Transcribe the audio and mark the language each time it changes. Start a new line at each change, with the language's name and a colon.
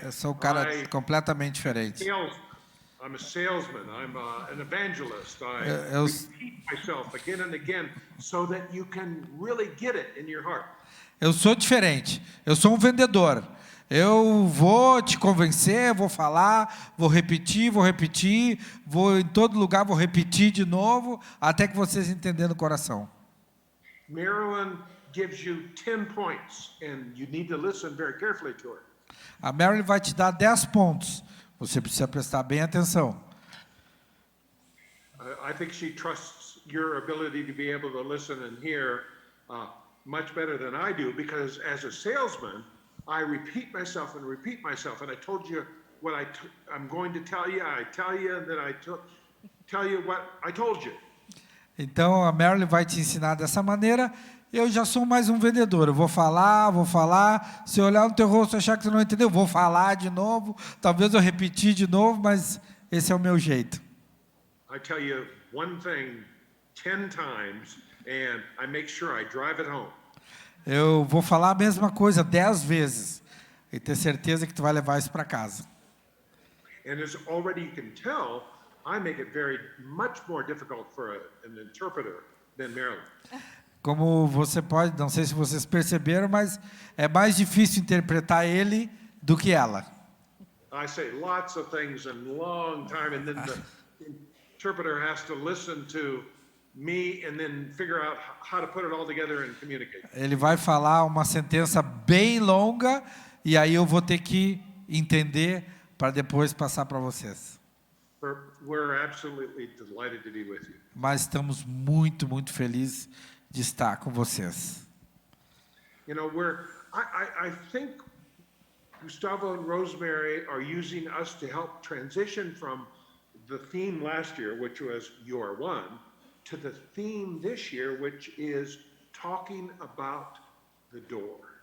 Portuguese: Eu sou um cara completamente diferente.
English: I'm a salesman. I'm an evangelist. I
Portuguese: Eu-
English: repeat myself again and again so that you can really get it in your heart.
Portuguese: Eu sou diferente, eu sou um vendedor. Eu vou te convencer, vou falar, vou repetir, vou em todo lugar, vou repetir de novo, até que vocês entendam no coração.
English: Marilyn gives you 10 points, and you need to listen very carefully to her.
Portuguese: A Mary vai te dar 10 pontos. Você precisa prestar bem atenção.
English: I think she trusts your ability to be able to listen and hear much better than I do, because as a salesman, I repeat myself, and I told you what I'm going to tell you. I tell you, and then I tell you what I told you.
Portuguese: Então a Mary vai te ensinar dessa maneira. Eu já sou mais um vendedor. Eu vou falar. Se eu olhar no teu rosto e achar que tu não entendeu, vou falar de novo. Talvez eu repetir de novo, mas esse é o meu jeito.
English: I tell you one thing 10 times, and I make sure I drive it home.
Portuguese: Eu vou falar a mesma coisa 10 vezes e ter certeza que tu vai levar isso para casa.
English: And as already you can tell, I make it very much more difficult for an interpreter than Marilyn.
Portuguese: Como você pode, não sei se vocês perceberam, mas é mais difícil interpretar ele do que ela.
English: I say lots of things in long time, and then the interpreter has to listen to me and then figure out how to put it all together and communicate.
Portuguese: Ele vai falar uma sentença bem longa e aí eu vou ter que entender para depois passar para vocês.
English: We're absolutely delighted to be with you.
Portuguese: Mas estamos muito, muito felizes de estar com vocês.
English: You know, I think Gustavo and Rosemary are using us to help transition from the theme last year, which was You Are One, to the theme this year, which is talking about the door.